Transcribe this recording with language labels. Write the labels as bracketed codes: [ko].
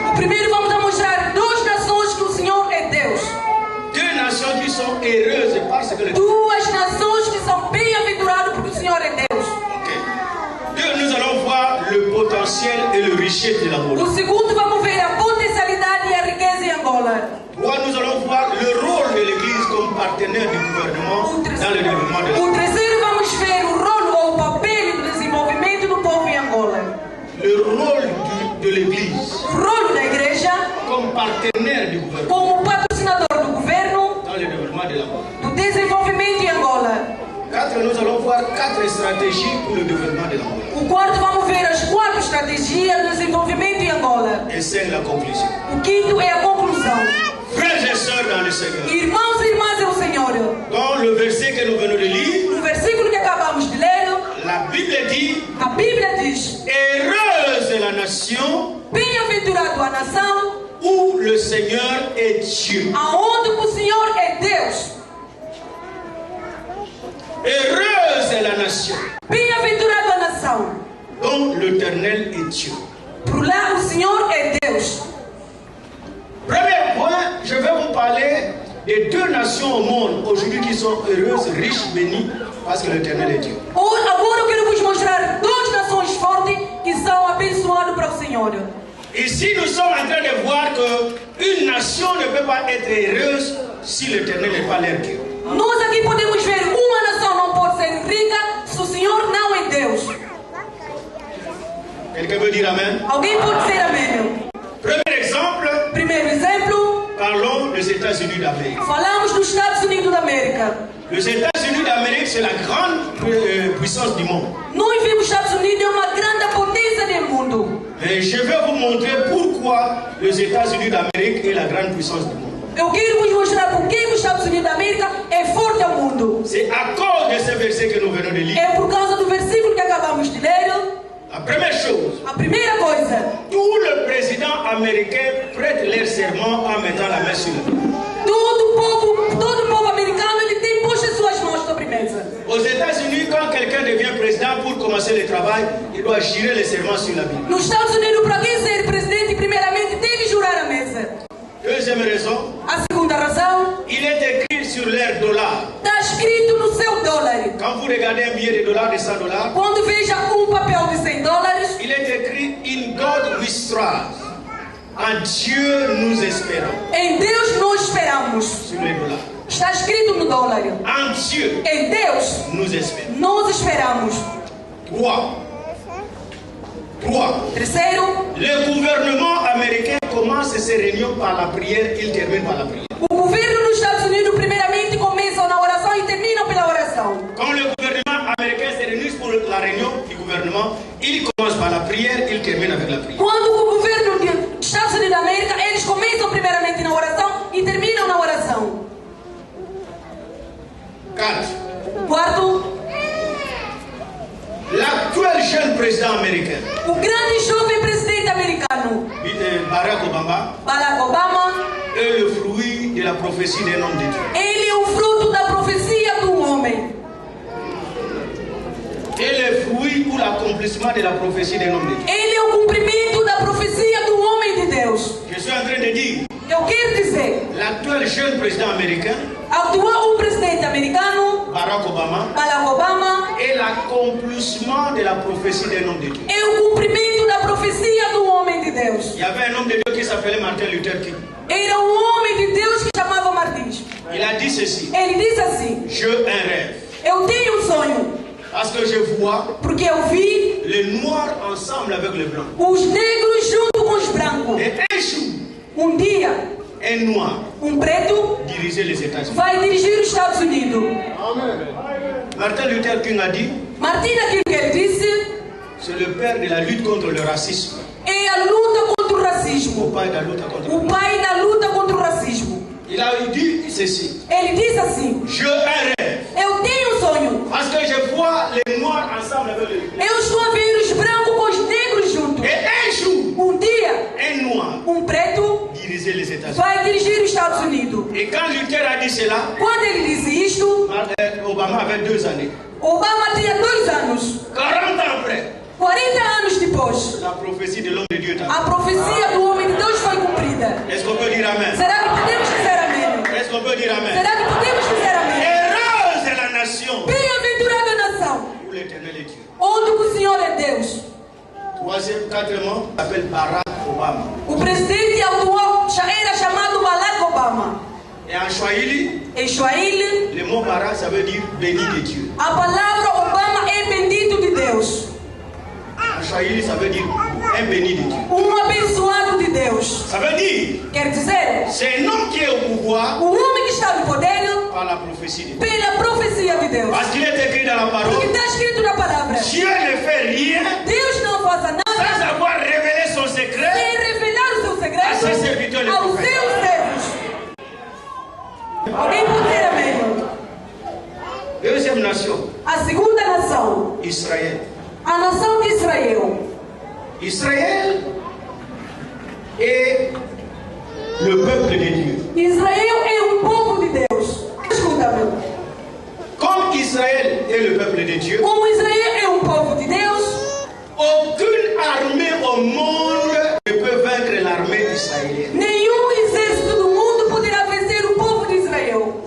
[pt] Primeiro vamos a mostrar duas nações que o Senhor é Deus. [fr] Deux nations qui sont heureuses parce que l'Éternel. [pt] Duas nações que são bem-aventuradas porque o Senhor é Deus. [fr] Deux, nous allons voir le potentiel et le richesse de l'Angola. [pt] O segundo vamos ver a potencialidade e a riqueza em Angola. [fr] Trois, nous allons voir le rôle de l'Église comme partenaire du gouvernement dans le développement de [pt] O [fr] l'Angola. [pt] terceiro vamos ver o rolo ou o papel do desenvolvimento do povo em Angola. [fr] Le rôle de l'Église [pt] O rolo da igreja [fr] comme partenaire du gouvernement [pt] como patrocinador do governo [fr] dans le développement de l'Angola. [pt] do desenvolvimento em Angola. [fr] Quatre, nous allons voir 4 stratégies pour le développement de l'Angola. [pt] O quarto vamos ver as 4 estratégias do desenvolvimento em Angola. [fr] Et 5, la conclusion. [pt] O quinto é a conclusão. [fr] Frères et sœurs dans le Seigneur, [pt] Irmãos e irmãs é o Senhor. [fr] dans le verset que nous venons de lire, [pt] No versículo que acabamos de ler, [fr] la Bible dit: [pt] a Bíblia diz: [fr] heureuse est la nation [pt] bem-aventurado a nação [fr] où le Seigneur est Dieu. [pt] aonde o Senhor é Deus. [fr] Heureuse est la nation [pt] Bem-aventurado a nação [fr] dont l'Éternel est Dieu. [pt] por lá o Senhor é Deus. [fr] Premier point, je vais vous parler des 2 nations au monde aujourd'hui qui sont heureuses, riches, bénies, parce que l'Éternel est Dieu. [pt] Agora eu quero vos mostrar 2 nações fortes que são abençoadas para o Senhor. [fr] Ici, nous sommes en train de voir qu'une nation ne peut pas être heureuse si l'Éternel n'est pas leur Dieu. [pt] Nós aqui podemos ver uma nação não pode ser rica se o Senhor não é Deus. [fr] Quelqu'un veut dire Amen? [pt] Alguém pode dizer amém? [fr] Premier exemple, [pt] Primeiro exemplo, [fr] parlons des États-Unis d'Amérique. [pt] falamos dos Estados Unidos da América. [fr] Les États-Unis d'Amérique, c'est la grande puissance du monde. [pt] Nós vimos os Estados Unidos é uma grande potência do mundo. [fr] Et je vais vous montrer pourquoi les États-Unis d'Amérique est la grande puissance du monde. [pt] Eu quero vos mostrar por que os Estados Unidos da América é forte ao mundo. [fr] C'est à cause de ce verset que nous venons de lire. [pt] É por causa do versículo que acabamos de ler. [fr] La première chose, [pt] A primeira coisa, [fr] tous les présidents américains prêtent leur serment en mettant la main sur le dos. [pt] todo o povo americano ele tem posto as suas mãos sobre a mesa. [fr] Aux États-Unis, quand quelqu'un devient président pour commencer le travail, il doit jurer le serment sur la Bible. [pt] Nos Estados Unidos, para quem ser presidente, primeiramente deve jurar a mesa. [fr] Deuxième raison, [pt] A segunda razão, [fr] il est écrit sur leur dollar. [pt] está escrito no seu dólar. [fr] Quand vous regardez un billet de dollar de 100 $, [pt] Quando veja papel de $100, [fr] il est écrit [en] In God we trust. [fr] En Dieu nous espérons. [pt] em Deus nós esperamos. [fr] Sur les dollars. [pt] Está escrito no dólar. [fr] En Dieu [pt] Em Deus [fr] nous espérons. [pt] nós esperamos. [fr] 3. [pt] Terceiro, [fr] Le gouvernement américain commence ses réunions par la prière, il termine par la prière. [pt] o governo dos Estados Unidos primeiramente começa na oração e termina pela oração. [fr] Quand le gouvernement américain se réunit pour la réunion du gouvernement, il commence par la prière, il termine avec la prière. [pt] Quando o governo dos Estados Unidos da América, eles começam primeiramente na oração e terminam na oração. [fr] 4. [pt] Quarto, [fr] L'actuel jeune président américain, [pt] o grande jovem presidente americano, [fr] Barack Obama, [pt] Barack Obama, [fr] est le fruit de la prophétie d'un homme de Dieu. [pt] ele é o fruto da profecia do homem. [fr] Et le fruit ou l'accomplissement de la prophétie d'un homme de Dieu. [pt] Ele é o cumprimento da profecia do homem de Deus. [fr] Je suis en train de dire, [pt] Eu quero dizer, [fr] l'actuel jeune président américain, [pt] atual presidente americano, [fr] Barack Obama, [pt] Barack Obama, [fr] est l'accomplissement de la prophétie d'un homme de Dieu. [pt] é o cumprimento da profecia do homem de Deus. [fr] Il y avait un homme de Dieu qui s'appelait Martin Luther King. [pt] Era um homem de Deus que chamava Martins. [fr] Il a dit ceci, [pt] Ele disse assim: [fr] j'ai un rêve, [pt] eu tenho um sonho, [fr] parce que je vois [pt] porque eu vi [fr] les noirs ensemble avec les blancs. [pt] os negros junto com os brancos. [fr] Et un jour, [pt] Um dia, [fr] un noir [pt] preto [fr] dirigeait les États-Unis. [pt] vai dirigir os Estados Unidos. [fr] Martin Luther King a dit, [pt] Martin, aquilo que ele disse, [fr] c'est le père de la lutte contre le racisme. [pt] é a luta contra o [fr] Au [pt] racismo. [fr] pai de la lutte contre [pt] O [fr] le [pt] pai da luta contra o racismo. [fr] Il a dit ceci, [pt] Ele disse assim: [fr] j'ai un rêve, [pt] eu tenho um sonho. [fr] parce que je vois les noirs ensemble avec les blancs. [pt] Eu estou a ver os brancos com os negros juntos. [fr] Et un jour, [pt] Um dia, [fr] un noir [pt] preto [fr] dirigeait les États-Unis. [pt] vai dirigir os Estados Unidos. [fr] Et quand Luther a dit cela, [pt] Quando ele disse isto, [fr] Obama avait 2 années. [pt] Obama tinha 2 anos. [fr] 40 ans après, [pt] 40 anos depois, depois, [fr] la prophétie de l'homme de Dieu est [pt] a profecia do homem de Deus foi cumprida. [fr] Est-ce qu'on peut dire Amen? [pt] Será que podemos dizer amém? [fr] Est-ce qu'on peut dire Amen? [pt] Será que podemos dizer amém? [fr] Heureuse est la nation [pt] Bem-aventurada a nação, [fr] où l'Éternel est Dieu. [pt] onde o Senhor é Deus. [fr] Quatrièmement, il s'appelle Barack Obama. [pt] O presidente atual era chamado Barack Obama. [fr] Et en Swahili, [pt] Em Swahili, [fr] le mot Barack, ça veut dire béni de Dieu. [pt] a palavra Obama é bendito de Deus. [fr] En Swahili, ça veut dire un béni de Dieu. [pt] Abençoado de Deus. [fr] Ça veut dire, [pt] Quer dizer, [fr] c'est un homme qui est au pouvoir [pt] o homem que está no poder [fr] par la prophétie de Dieu. [pt] pela profecia de Deus. [fr] Parce qu'il est écrit dans la [pt] Porque [fr] parole, [pt] está escrito na palavra. [fr] Dieu ne fait rien [pt] Deus não faz nada [fr] sans avoir révélé son secret [pt] sem revelar o seu [fr] a ses [pt] segredo [fr] serviteurs les [pt] aos [fr] prophètes. [pt] seus servos. Alguém pode dizer amém? [fr] Deuxième nation, [pt] A segunda nação, [fr] Israël. [pt] a nação de Israel. [fr] Israël est le peuple de Dieu. [pt] Israel é o povo de Deus. Escuta-me. [fr] Comme Israël est le peuple de Dieu, [pt] Como Israel é um povo de Deus, [fr] aucune armée au monde ne peut vaincre l'armée israélienne. [pt] nenhum exército do mundo poderá vencer o povo de Israel.